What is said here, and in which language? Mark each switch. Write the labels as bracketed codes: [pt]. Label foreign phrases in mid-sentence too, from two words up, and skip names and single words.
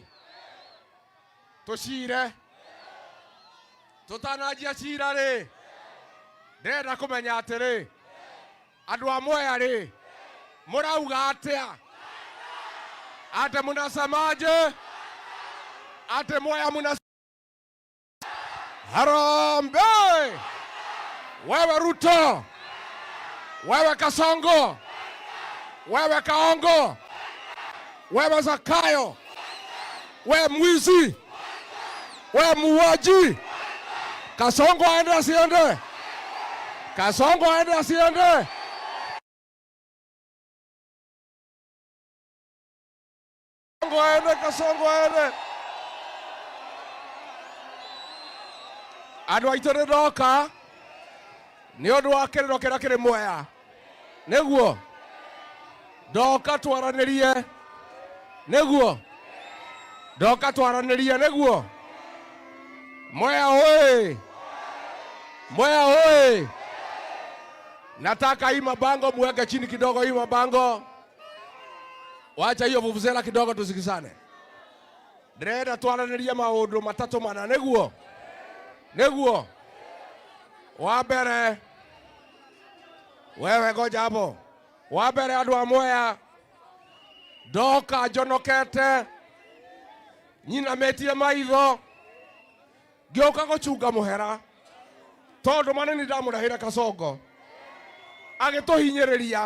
[ki] Tucire. Tutanajia cira ri. Ndenda kumenya atiri. Andu a Mwea ri. Murauga atia. Ate munasemaje? Ate Mwea munasemaje? Harambe. [sw] Wewe Ruto. Wewe Kasongo. Wewe Kaongo. Wewe Zakayo. Wewe mwizi. Wewe muuaji. Kasongo aende asiende? Kasongo aende asiende? Kasongo aende. [ki] Andu aitu nidoka. Ni undu wa kiriro kiria kiri Mwea. Niguo. Doka twaranirie. Niguo. Doka twaranirie niguo. Mwea hoye. Mwea hoye. [sw] Nataka hii mabango muweke chini kidogo, hii mabango. Wacha hiyo vuvuzela kidogo tusikizane. [ki] Ndĩrenda twaranirie maundu matatu mana niguo. Niguo. Wa mbere. [sw] Wewe ngoja hapo. [ki] Wa mbere andu a Mwea. Doka njonokete. Nyina metie maitho. Ngioka gucunga muhera. Tondu manini ndamurahire Kasongo. Agituhinyiriria.